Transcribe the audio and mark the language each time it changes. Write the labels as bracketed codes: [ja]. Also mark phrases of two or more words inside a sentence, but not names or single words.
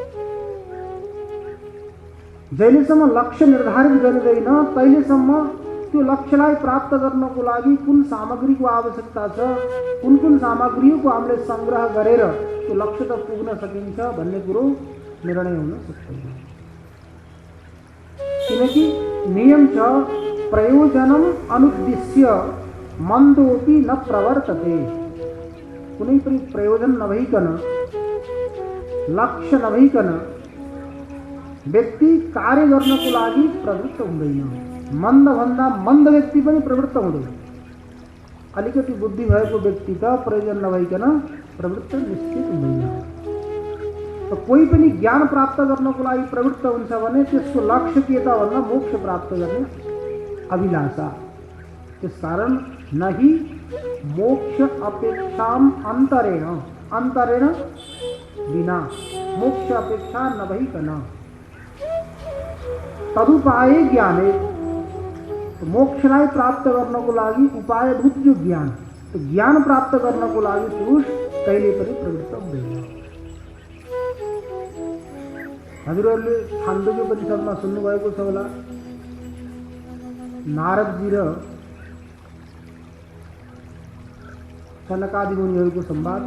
[ne] जहिलेसम्म लक्ष्य निर्धारित गरिँदैन तहिलेसम्म त्यो लक्ष्यलाई प्राप्त गर्नको लागि कुन सामग्रीको आवश्यकता छ, कुन कुन सामग्रीको हामीले संग्रह गरेर त्यो लक्ष्य त पुग्न सकिन्छ भन्ने कुरो निर्णय हुन सक्दैन। किनकि नियम छ [sa] प्रयोजनम अनुद्दिश्य मन्दोपि न प्रवर्तते। [ne] कुनै पनि प्रयोजन नभइकन, लक्ष्य नभइकन व्यक्ति कार्य गर्नको लागि प्रवृत्त हुँदैन। मन्दभन्दा मन्द व्यक्ति पनि प्रवृत्त हुँदैन। अलिकति बुद्धि भएको व्यक्ति त प्रयोजन नभइकन प्रवृत्त निश्चित हुँदैन। त कोही पनि ज्ञान प्राप्त गर्नको लागि प्रवृत्त हुन्छ भने त्यसको लक्ष्य के त भन्दा मोक्ष प्राप्त गर्ने अभिलाषा। त्यसकारण [sa] नहि मोक्ष अपेक्षाम अन्तरेण, [ne] अन्तरेण बिना मोक्ष अपेक्षा नभइकन [sa] तदुपाय ज्ञाने, [ne] तो मोक्षलाई प्राप्त गर्नको लागि उपायभूत जो ज्ञान, तो ज्ञान प्राप्त गर्नको लागि पुरुष कहिले पनि प्रवृत्त हुँदैन। हजुरहरूले छान्दोग्य परिषदमा सुन्नुभएको छ होला, नारदजी र सनकादि मुनिहरूको संवाद।